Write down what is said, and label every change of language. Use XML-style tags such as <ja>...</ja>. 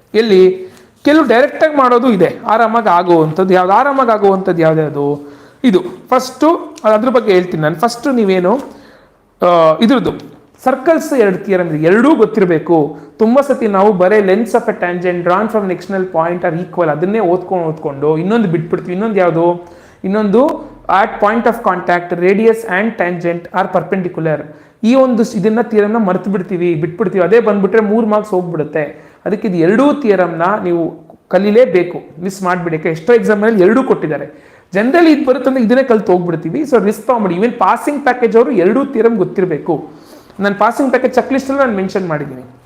<kn>ಎಲ್ಲಿ ಕೆಲವು ಡೈರೆಕ್ಟಾಗಿ ಮಾಡೋದು ಇದೆ, ಆರಾಮಾಗಿ ಆಗುವಂಥದ್ದು ಯಾವ್ದು ಇದು ಫಸ್ಟು. ಅದ್ರ ಬಗ್ಗೆ ಹೇಳ್ತೀನಿ ನಾನು. ಫಸ್ಟು ನೀವೇನು ಇದ್ರದ್ದು ಸರ್ಕಲ್ಸ್ 2 ಥಿಯರಮ್ ಎರಡೂ ಗೊತ್ತಿರಬೇಕು. ತುಂಬ ಸತಿ ನಾವು ಬರೀ</kn> <en>lengths of a tangent drawn from external point are equal</en> <kn>ಅದನ್ನೇ ಓದ್ಕೊಂಡು ಇನ್ನೊಂದು ಬಿಟ್ಬಿಡ್ತೀವಿ. ಇನ್ನೊಂದು</kn> <en>at point of contact radius and tangent are perpendicular.</en> <kn>ಈ ಒಂದು ಇದನ್ನ ಥಿಯರಮ್ನ ಮರ್ತು ಬಿಟ್ಬಿಡ್ತೀವಿ, ಅದೇ ಬಂದ್ಬಿಟ್ರೆ 3 ಮಾರ್ಕ್ಸ್ ಹೋಗ್ಬಿಡುತ್ತೆ. ಅದಕ್ಕೆ ಇದು ಎರಡೂ ಥಿಯರಮ್ನ ನೀವು ಕಲೀಲೇಬೇಕು, ಮಿಸ್ ಮಾಡಿಬಿಡಿ. ಎಷ್ಟೋ ಎಕ್ಸಾಮಲ್ಲಿ ಎರಡೂ ಕೊಟ್ಟಿದ್ದಾರೆ. ಜನರಲಿ ಇದು ಬರುತ್ತಂದ್ರೆ ಇದನ್ನೇ ಕಲ್ತು ಹೋಗ್ಬಿಡ್ತೀವಿ. So risk ತಗೊಂಬಿಡಿ. Even passing package ಅವರು ಎರಡೂ ಥಿಯರಮ್ ಗೊತ್ತಿರಬೇಕು. ನಾನು ಪಾಸಿಂಗ್ ಪ್ಯಾಕೇಜ್ ಚೆಕ್ ಲಿಸ್ಟಲ್ಲಿ ನಾನು ಮೆನ್ಷನ್ ಮಾಡಿದ್ದೀನಿ.</kn>